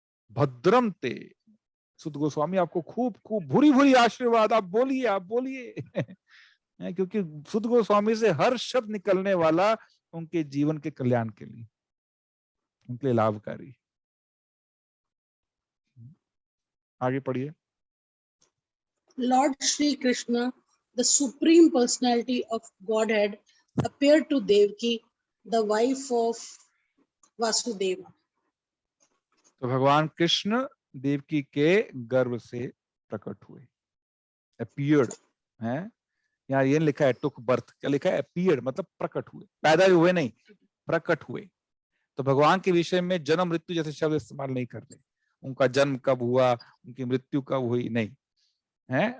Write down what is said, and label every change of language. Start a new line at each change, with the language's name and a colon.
Sanskrit: भद्रम ते,
Hindi: सुध गोस्वामी आपको खूब खूब भूरी भूरी आशीर्वाद। आप बोलिए, आप बोलिए। क्योंकि सुध गोस्वामी से हर शब्द निकलने वाला उनके जीवन के कल्याण के लिए, उनके लिए लाभकारी। आगे पढ़िए।
English: Lord Shri Krishna, the supreme personality of Godhead, appeared to Devaki, the wife of Vasudeva.
Hindi: तो भगवान कृष्ण देवकी के गर्भ से प्रकट हुए। अपीयर्ड है, यहाँ ये लिखा है टुक बर्थ, क्या लिखा है? अपीयर्ड मतलब प्रकट हुए, पैदा हुए नहीं, प्रकट हुए। तो भगवान के विषय में जन्म मृत्यु जैसे शब्द इस्तेमाल नहीं करते। उनका जन्म कब हुआ, उनकी मृत्यु कब हुई, नहीं है।